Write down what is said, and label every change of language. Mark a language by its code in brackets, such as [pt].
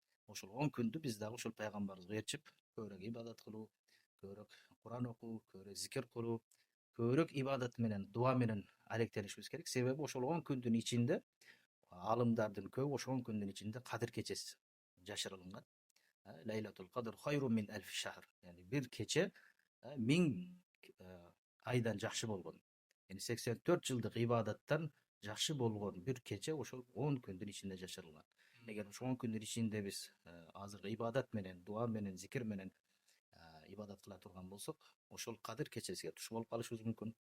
[ky] Ошол 10 күндү биз дагы ошол пайгамбарыбызга ээрчип көбүрөөк ибадат кылуу, көбүрөөк Кур'ан окуу, көбүрөөк зикир кылуу, көбүрөөк ибадат менен, дуа менен алектенишибиз керек. Себеби ошол 10 күндүн ичинде алымдардын көбү ошол 10 күндүн ичинде Кадыр кечеси жашырылган. [ar] Лейлатул Кадр хайрун мин альфи шахр. [ky] Yani бир кече 1000 айдан жакшы болгон. Yani 84 жылдык ибадаттан жакшы болгон бир кече ошол 10 күндүн ичинде жашырылган. Эгер ошол 10 күндүн ичинде биз азыркы ибадат менен, дуа менен, зикир менен ибадат кыла турган болсок, ошол Кадыр кечесиге туш болуп калышыбыз мүмкүн.